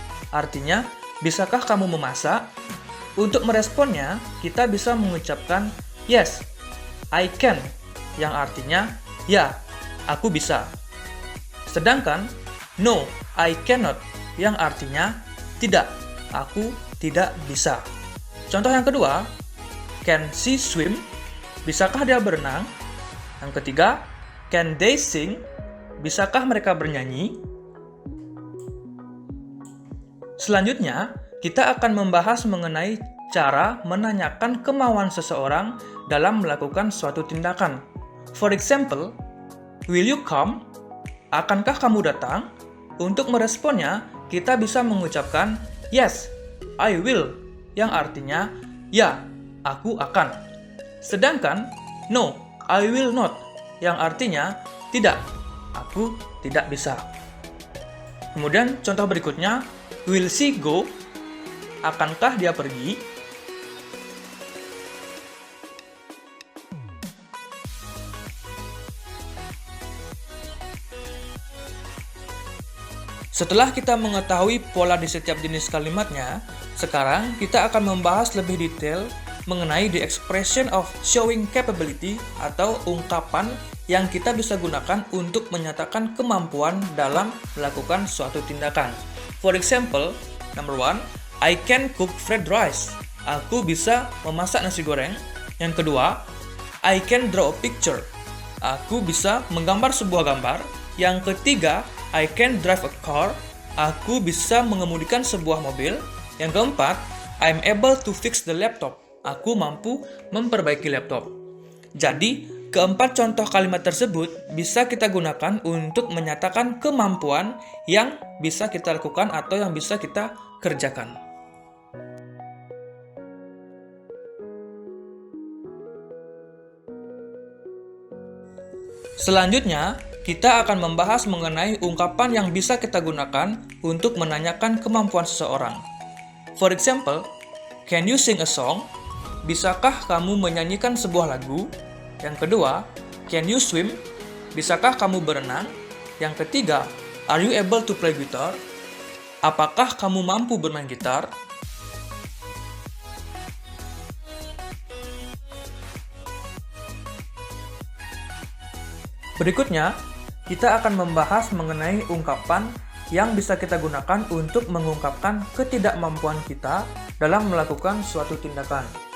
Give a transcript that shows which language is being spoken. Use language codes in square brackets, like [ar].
[id] Artinya, bisakah kamu memasak? Untuk meresponnya, kita bisa mengucapkan [en] yes, I can, [id] yang artinya ya, aku bisa. Sedangkan [en] no, I cannot, [id] yang artinya tidak, aku tidak bisa. Contoh yang kedua, [en] can she swim? [id] Bisakah dia berenang? Yang ketiga, [en] can they sing? [id] Bisakah mereka bernyanyi? Selanjutnya, kita akan membahas mengenai cara menanyakan kemauan seseorang dalam melakukan suatu tindakan. For example, will you come? Akankah kamu datang? Untuk meresponnya, kita bisa mengucapkan [en] yes, I will, [id] yang artinya ya, aku akan. Sedangkan [en] no, I will not, [id] yang artinya tidak, aku tidak bisa. Kemudian contoh berikutnya, [en] will she go? [id] Akankah dia pergi? Setelah kita mengetahui pola di setiap jenis kalimatnya, sekarang kita akan membahas lebih detail mengenai [en] the expression of showing capability [id] atau ungkapan yang kita bisa gunakan untuk menyatakan kemampuan dalam melakukan suatu tindakan. [en] For example, number 1, I can cook fried rice. [id] Aku bisa memasak nasi goreng. Yang kedua, [en] I can draw a picture. [id] Aku bisa menggambar sebuah gambar. Yang ketiga, [en] I can drive a car. [id] Aku bisa mengemudikan sebuah mobil. Yang keempat, [en] I'm able to fix the laptop. [id] Aku mampu memperbaiki laptop. Jadi, keempat contoh kalimat tersebut bisa kita gunakan untuk menyatakan kemampuan yang bisa kita lakukan atau yang bisa kita kerjakan. Selanjutnya, kita akan membahas mengenai ungkapan yang bisa kita gunakan untuk menanyakan kemampuan seseorang. [en] For example, can you sing a song? [id] Bisakah kamu menyanyikan sebuah lagu? Yang kedua, [en] can you swim? [id] Bisakah kamu berenang? Yang ketiga, [en] are you able to play guitar? [id] Apakah kamu mampu bermain gitar? Berikutnya, kita akan membahas mengenai ungkapan yang bisa kita gunakan untuk mengungkapkan ketidakmampuan kita dalam melakukan suatu tindakan.